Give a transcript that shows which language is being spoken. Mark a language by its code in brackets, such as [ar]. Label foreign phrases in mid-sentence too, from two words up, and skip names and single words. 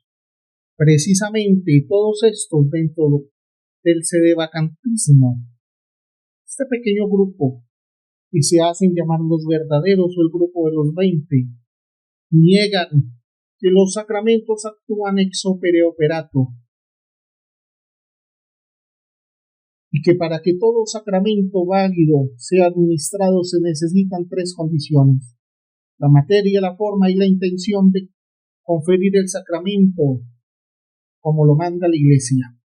[es] Precisamente todos estos dentro del sedevacantismo, este pequeño grupo que se hacen llamar los verdaderos o el grupo de los 20, niegan que los sacramentos actúan [la] ex opere operato [es] y que para que todo sacramento válido sea administrado se necesitan 3 condiciones: la materia, la forma y la intención de conferir el sacramento como lo manda la Iglesia.